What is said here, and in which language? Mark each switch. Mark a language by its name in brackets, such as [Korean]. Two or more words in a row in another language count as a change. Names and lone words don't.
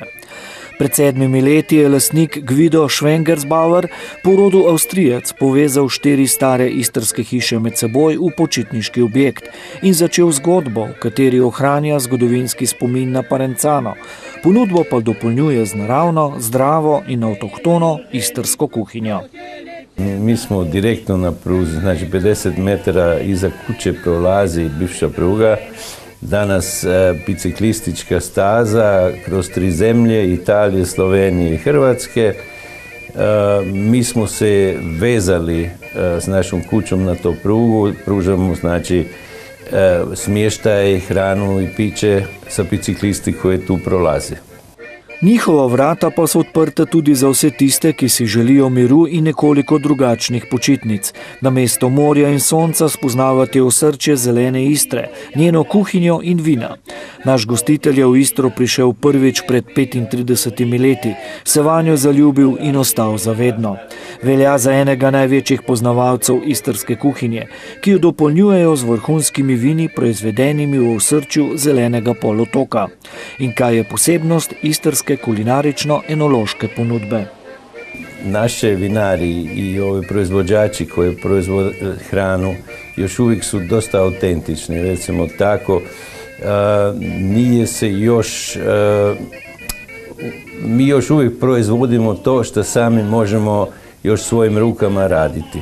[Slovenian] Pred 7 leti je lastnik Guido Schwengersbauer, po rodu Avstrijec, povezal 4 stare istrske hiše med seboj v počitniški objekt in začel zgodbo, v kateri ohranja zgodovinski spomin na Parenzano. Ponudbo pa dopolnjuje z naravno, zdravo in avtohtono istrsko kuhinjo. [Croatian] Mi smo direktno na pruzi, znači 50 metara iza kuće prolazi bivša pruga. Danas biciklistička staza kroz 3 zemlje, Italije, Slovenije i Hrvatske. Mi smo se vezali s našom kućom na to prugu, pružamo znači smještaj, hranu i piće sa biciklisti koje tu prolaze. [Slovenian] Njihova vrata pa so odprta tudi za vse tiste, ki si želijo miru in nekoliko drugačnih počitnic. Namesto morja in sonca spoznavati osrčje zelene Istre, njeno kuhinjo in vina. Naš gostitelj je v Istro prišel prvič pred 35 leti, se vanjo zaljubil in ostal zavedno. Velja za enega največjih poznavalcev istrske kuhinje, ki jo dopolnjujejo z vrhunskimi vini, proizvedenimi v osrčju zelenega polotoka. In kaj je posebnost istrske kulinarično-enološke ponudbe? [Croatian] Naše vinari i ovi proizvođači koji proizvode hranu još uvijek su dosta autentični, recimo tako. Nije se još, mi još uvijek proizvodimo to što sami možemo još svojim rukama raditi.